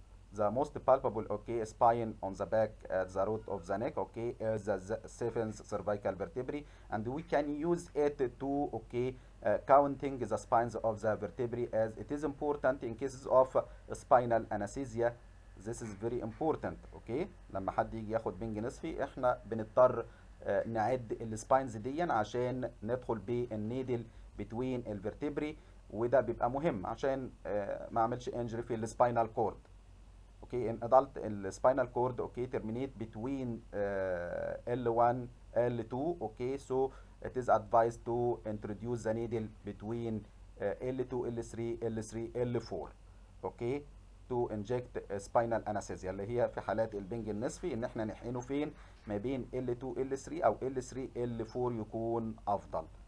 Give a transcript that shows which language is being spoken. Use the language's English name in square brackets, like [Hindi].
[English] The most palpable, okay, spine on the back at the root of the neck, okay, is the seventh cervical vertebrae, and we can use it to, okay, counting the spines of the vertebrae, as it is important in cases of spinal anesthesia. This is very important، okay. [Arabic] لما حد يجي ياخد بنج نصفي احنا بنضطر نعد السباينز دي عشان ندخل بالنيدل بتوين الفرتبري، وده بيبقى مهم عشان ما اعملش انجري في السباينال كورد. [English] Okay, in adult, the spinal cord, okay, terminate between L1, L2, okay, so it is advised to introduce the needle between L2, L3, L3, L4, okay, to inject spinal anesthesia، [Arabic] اللي هي في حالات البنج النصفي ان احنا نحقنه فين؟ ما بين L2 L3 او L3 L4 يكون افضل.